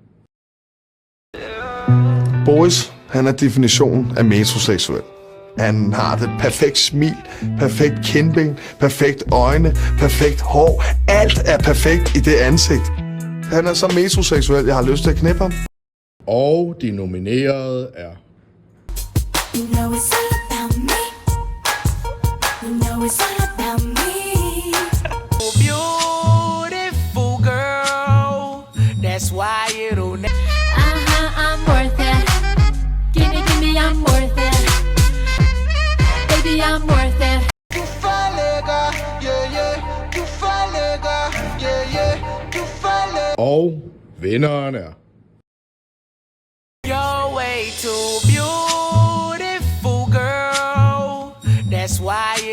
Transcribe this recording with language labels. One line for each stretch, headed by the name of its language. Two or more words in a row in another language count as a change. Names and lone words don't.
Danish: Boris, han er definitionen af metroseksuel. Han har det perfekt smil, perfekt kindben, perfekt øjne, perfekt hår. Alt er perfekt i det ansigt. Han er så metroseksuel, jeg har lyst til at knippe ham. Og de nominerede er...
English: You know it's all about me. You know it's all about me. Beautiful girl, that's why it'll I'm worth it. Give me, I'm worth it. Baby, I'm worth it.
Danish: Du falder,
English: yeah, yeah.
Danish: Du falder,
English: yeah, yeah.
Danish: Du falder. Og vinderen er...
English: You're way too beautiful, girl. That's why